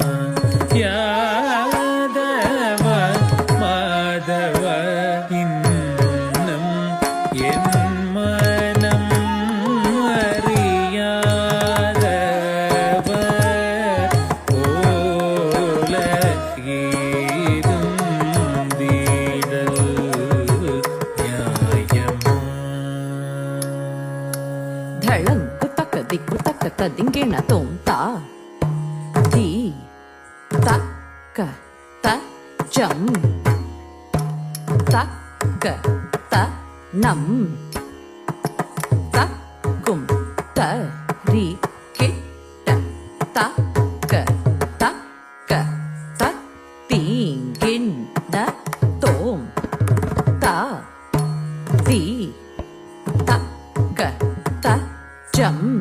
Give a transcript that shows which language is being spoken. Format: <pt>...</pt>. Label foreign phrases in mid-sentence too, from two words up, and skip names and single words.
<ta>யாதவ மாதவ இன்னும் என் மனம் அறியாதவர் போல இருந்திடல் நியாயமா? ಧಳಂಕು ತಕ್ಕ ದಿಕ್ಕು ತಕ್ಕ ತದಿಂಗಿಣ ತೋಂತ ಧೀ ತಕ್ಕ ತ ಜಂ ತಕ್ಕ ತ ನಂ ತಕ್ಕುಂ ತ ರಿ ಕಿಟ್ಟ ತಕ್ಕ ತಕ್ಕ ತ ತೀಂಗಿಣ್ಣ ತೋಂ ತ ದಿ ತಕ್ಕ ತ ಜಂ</ta>